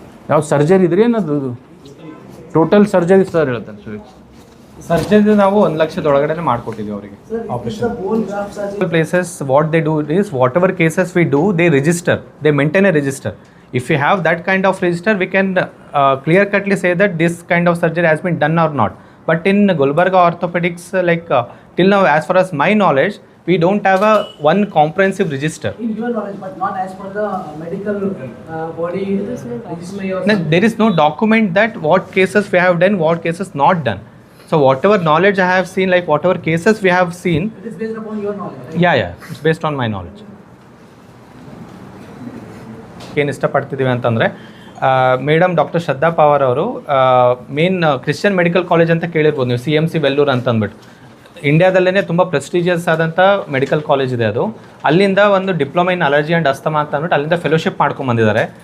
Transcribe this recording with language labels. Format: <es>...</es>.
<kn>ಯಾವ ಸರ್ಜರಿ ಇದ್ರಿ ಏನದು ಟೋಟಲ್ ಸರ್ಜರಿ ಸರ್ ಹೇಳ್ತಾರೆ ಸರ್. ಸರ್ಜರಿ ನಾವು 1 ಲಕ್ಷದ ಒಳಗಡೆ ಮಾಡ್ಕೊಟ್ಟಿದ್ವಿ ಅವರಿಗೆ operation.</kn> <en>Places what they do is whatever cases we do they register, they maintain a register. If you have that kind of register, we can clear-cutly say that this kind of surgery has been done or not. But in Gulbarga Orthopedics, till now, as far as my knowledge, we don't have one comprehensive register. In your knowledge, but not as per the medical body registry or No, there is no document that what cases we have done, what cases not done. So whatever knowledge I have seen, whatever cases we have seen. It is based upon your knowledge, right? Yeah, it's based on my knowledge.</en> <kn>ಏನು ಇಷ್ಟಪಡ್ತಿದ್ದೀವಿ ಅಂತಂದರೆ madam doctor ಶ್ರದ್ಧಾ ಪವಾರ್ ಅವರು main Christian medical college ಅಂತ ಕೇಳಿರ್ಬೋದು ನೀವು, CMC Vellore ಅಂತ ಅಂದ್ಬಿಟ್ಟು. ಇಂಡಿಯಾದಲ್ಲೇ ತುಂಬ prestigious ಆದಂಥ ಮೆಡಿಕಲ್ ಕಾಲೇಜ್ ಇದೆ ಅದು. ಅಲ್ಲಿಂದ ಒಂದು diploma in allergy and asthma ಅಂತ ಅಂದ್ಬಿಟ್ಟು ಅಲ್ಲಿಂದ ಫೆಲೋಶಿಪ್ ಮಾಡ್ಕೊಂಬಂದಿದ್ದಾರೆ.</kn>